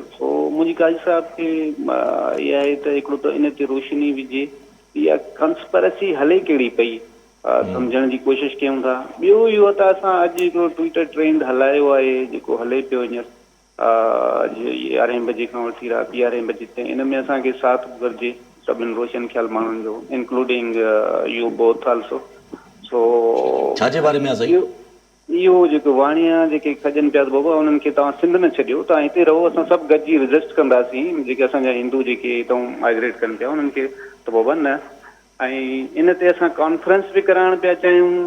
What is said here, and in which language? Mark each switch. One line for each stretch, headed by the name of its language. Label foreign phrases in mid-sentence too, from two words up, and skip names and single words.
Sindhi: सो मुंहिंजी काजी साहिब खे इहा आहे त हिकिड़ो त इन ते रोशनी विझे, इहा कंस्परेसी हले कहिड़ी पई, सम्झण जी कोशिशि कयूं था। ॿियो इहो त असां अॼु हिकिड़ो ट्विटर ट्रेंड हलायो आहे जेको हले पियो हींअर 11 बजे खां वठी राति 11 बजे ताईं। इन में असांखे साथ घुरिजे सभिनी रोशन ख़्याल माण्हुनि जो,
English: including you both also. so
Sindhi: छा जे बारे में आहे साईं? इहो जेको वाणिया जेके खजनि पिया त बाबा उन्हनि खे तव्हां सिंध न छॾियो, तव्हां हिते रहो, असां सभु गॾिजी रजिस्ट कंदासीं। जेके असांजा हिंदू जेके हितां माइग्रेट कनि पिया उन्हनि खे त बाबा न। ऐं इन ते असां कॉन्फ्रेंस बि कराइण पिया चाहियूं।